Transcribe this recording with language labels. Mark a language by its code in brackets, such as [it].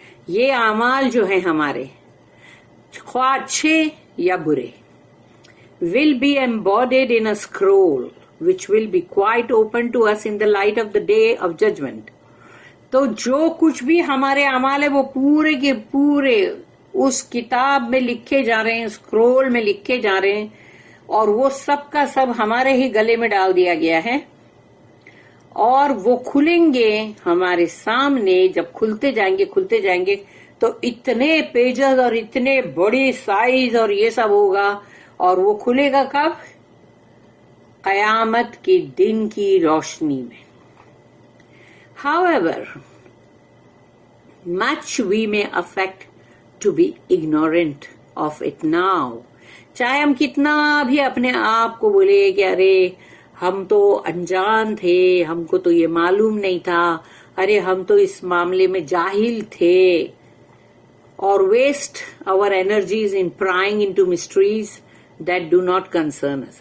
[ur] یہ اعمال جو ہیں ہمارے خواہ اچھے یا برے [en] will be embodied in a scroll which will be quite open to us in the light of the day of judgment. [ur] تو جو کچھ بھی ہمارے اعمال ہے وہ پورے کے پورے اس کتاب میں لکھے جا رہے ہیں، اسکرول میں لکھے جا رہے ہیں، اور وہ سب کا سب ہمارے ہی گلے میں ڈال دیا گیا ہے. اور وہ کھلیں گے ہمارے سامنے. جب کھلتے جائیں گے تو اتنے پیجز اور اتنے بڑی سائز اور یہ سب ہوگا. اور وہ کھلے گا کب؟ قیامت کے دن کی روشنی میں. [en] However, much we may affect to be ignorant of it now. [ur] چاہے ہم کتنا بھی اپنے آپ کو بولے کہ ارے ہم تو انجان تھے، ہم کو تو یہ معلوم نہیں تھا، ارے ہم تو اس معاملے میں جاہل تھے، اور [en] waste our energies in prying into mysteries that do not concern us.